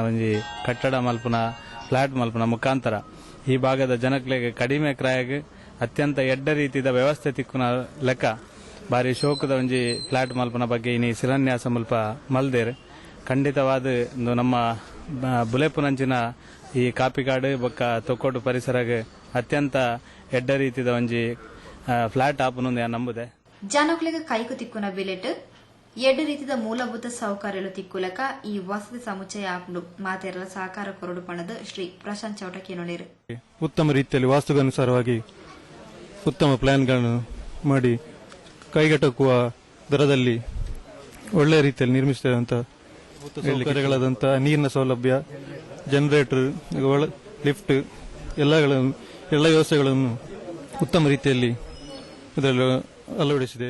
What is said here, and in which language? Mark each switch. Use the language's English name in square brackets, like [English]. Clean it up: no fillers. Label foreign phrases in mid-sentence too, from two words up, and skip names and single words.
[Tulu] ಒಂಜಿ ಕಟ್ಟಡ ಮಲ್ಪನ ಫ್ಲಾಟ್ ಮಲ್ಪನ ಮುಖಾಂತರ ಈ ಭಾಗದ ಜನಕ್ಲೆಗೆ ಕಡಿಮೆ ಕ್ರಾಯಗ್ ಅತ್ಯಂತ ಎಡ್ಡ ರೀತಿಯ ವ್ಯವಸ್ಥೆ ತಿಕ್ಕುನ ಲೆಕ್ಕ ಬಾರಿ ಶೋಕದ ಒಂಜಿ ಫ್ಲಾಟ್ ಮಲ್ಪನ ಬಗ್ಗೆ ಇನಿ ಶಿಲಾನ್ಯಾಸ ಮಲ್ಪ ಮಲ್ದೇರ್ ಖಂಡಿತವಾದ ನಮ್ಮ ಬುಲೆಪುನಂಚಿನ ಈ ಕಾಪಿಕಾಡು ಬೊಕ್ಕ ತೊಕ್ಕೋಟು ಪರಿಸರಗೆ ಅತ್ಯಂತ ಎಡ್ಡ ರೀತಿಯ ಒಂಜಿ ಫ್ಲಾಟ್ ಆಪುನೊಂದು ನಂಬುದೆ. ಜನಕ್ಲೆಗೆ ಕೈಕು ತಿಕ್ಕುನ ಬಿಲೆಟ್ ಎಡ್ಡ ರೀತಿಯ ಮೂಲಭೂತ ಸೌಕರ್ಯಗಳು ತಿಕ್ಕುಲಕ ಈ ವಸತಿ ಸಮುಚ್ಚಯ ಆಪ್ನು ಮಾತೆರಲ ಸಹಕಾರ ಕೊರಡು ಪಣದ ಶ್ರೀ ಪ್ರಶಾಂತ್ ಚೌಟಕೇನೊಳೇರು [Kannada] ಉತ್ತಮ ರೀತಿಯಲ್ಲಿ ವಾಸ್ತುಗನುಸಾರವಾಗಿ ಉತ್ತಮ ಪ್ಲಾನ್ಗಳನ್ನು ಮಾಡಿ ಕೈಗೆಟಕುವ ದರದಲ್ಲಿ ಒಳ್ಳೆಯ ರೀತಿಯಲ್ಲಿ ನಿರ್ಮಿಸಿದಂತಹ ಸೌಕರ್ಯಗಳಾದಂತಹ ನೀರಿನ ಸೌಲಭ್ಯ, ಜನರೇಟರ್, ಲಿಫ್ಟ್ ಎಲ್ಲ ವ್ಯವಸ್ಥೆಗಳನ್ನು ಉತ್ತಮ ರೀತಿಯಲ್ಲಿ ಇದರಲ್ಲಿ ಅಳವಡಿಸಿದೆ.